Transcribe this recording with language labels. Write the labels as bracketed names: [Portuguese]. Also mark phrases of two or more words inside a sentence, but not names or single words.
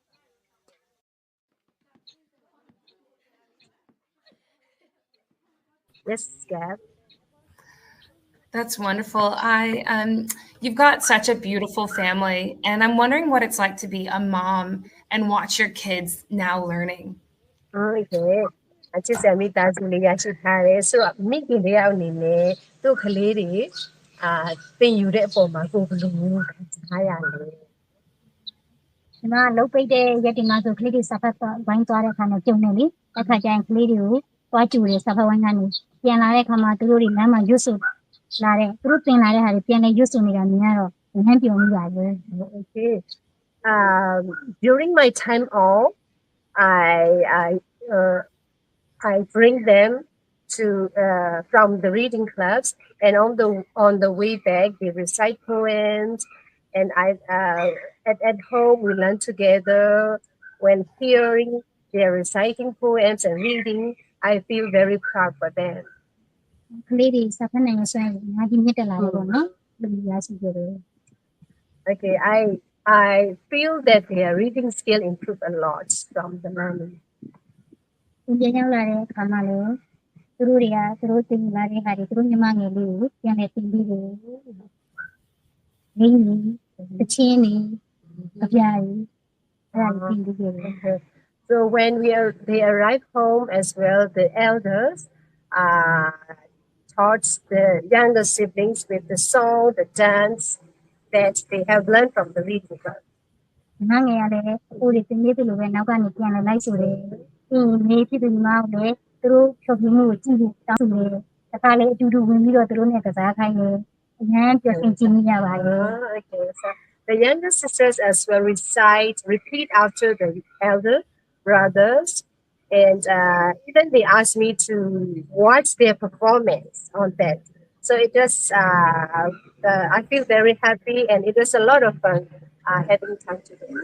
[English] Yes, Gab. That's wonderful. You've got such a beautiful family, and I'm wondering what it's like to be a mom and watch your kids now learning. Okay. [Burmese] အချစ်စံမိသားစုလေးရရှိထားတယ်ဆိုတော့မိခင်တယောက်အနေနဲ့သူ့ကလေးတွေသင်ယူတဲ့အပေါ်မှာကိုယ်ဘယ်လိုမျိုးခံစားရလဲ ဒီမှာလုတ်ပိတ်တဲ့ရက်ဒီမှာဆိုကလေးတွေစာဖတ်ဝိုင်းသွားတဲ့အခါနဲ့ကြုံနေလေအခါကျရင်ကလေးတွေကိုတွားကြည့်တယ်စာဖတ်ဝိုင်းကနေပြန်လာတဲ့အခါမှာသူတို့တွေလမ်းမှာရွတ်ဆိုလာတဲ့သူတို့သင်လာတဲ့ဟာတွေပြန်လဲရွတ်ဆိုနေတာမြင်ရတော့ဝမ်းပြုံမိပါတယ် [English] Okay. During my time off, I bring them to from the reading clubs, and on the way back they recite poems, and at home we learn together. When hearing they're reciting poems and reading, I feel very proud for them. [Burmese] ကလေးတွေစာဖတ်နိုင်ရဆိုရင်ငါဒီမြင့်တက်လာတယ်ပေါ့နော်လူရရှိကြတယ် [English] Okay, I feel that their reading skill improved a lot from the learning. [Burmese] ဒီပြန်ရောက်လာတဲ့အခါမှာလည်းသူတို့တွေကသူတို့သင်လာတဲ့ဟာတွေသူတို့ညီမငယ်လေးကိုပြန်လဲသင်ပြီးတယ်။နေနေတချင်းနေအပြားကြီးအဲ့ဒါကိုသင်ပြီးတယ် [English] So when they arrive home as well, the elders taught the younger siblings with the song, the dance that they have learned from the reading club. [Burmese] ညီမငယ်ကလည်းကိုယ်တွေသင်ပြီးတယ်လို့ပဲနောက်ကနေပြန်လဲလိုက်ဆိုတယ်။ပြီးရင်နေဖြစ်တယ်ညီမကလည်းသူတို့ဖြုတ်ပြီးမှုကိုကြည့်ပြီးတောင်းဆိုတယ်။တခါလေအတူတူဝင်ပြီးတော့သူတို့နဲ့ကစားခိုင်းတယ်။အញ្ញမ်းပြည့်စုံကြည့်မိရပါတယ် [English] Okay, so the younger sisters as well repeat after the elder brothers, and even they asked me to watch their performance on that. So it was, I feel very happy, and it was a lot of fun having time together.